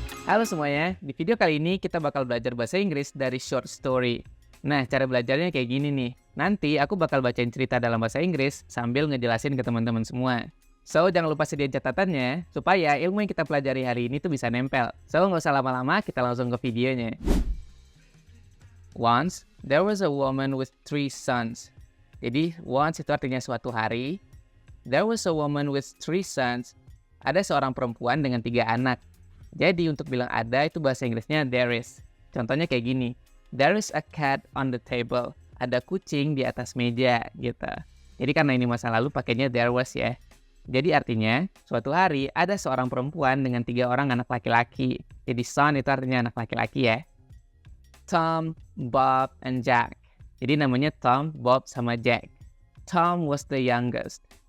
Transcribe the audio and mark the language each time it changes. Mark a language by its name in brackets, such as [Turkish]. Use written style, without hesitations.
[Indonesian] Halo semuanya, di video kali ini kita bakal belajar bahasa Inggris dari short story. Nah, cara belajarnya kayak gini nih. Nanti aku bakal bacain cerita dalam bahasa Inggris sambil ngejelasin ke teman-teman semua. So, jangan lupa sediain catatannya, supaya ilmu yang kita pelajari hari ini tuh bisa nempel. So, nggak usah lama-lama, kita langsung ke videonya. [English] Once, there was a woman with 3 sons. [Indonesian] Jadi, once itu artinya suatu hari. [English] There was a woman with 3 sons. [Indonesian] Ada seorang perempuan dengan 3 anak. Jadi untuk bilang ada itu bahasa Inggrisnya there is. Contohnya kayak gini. [English] There is a cat on the table. [Indonesian] Ada kucing di atas meja gitu. Jadi karena ini masa lalu pakainya there was ya. Jadi artinya suatu hari ada seorang perempuan dengan 3 orang anak laki-laki. Jadi son itu artinya anak laki-laki ya. Tom, Bob, and Jack. Jadi namanya Tom, Bob, sama Jack. [English] Tom was the youngest.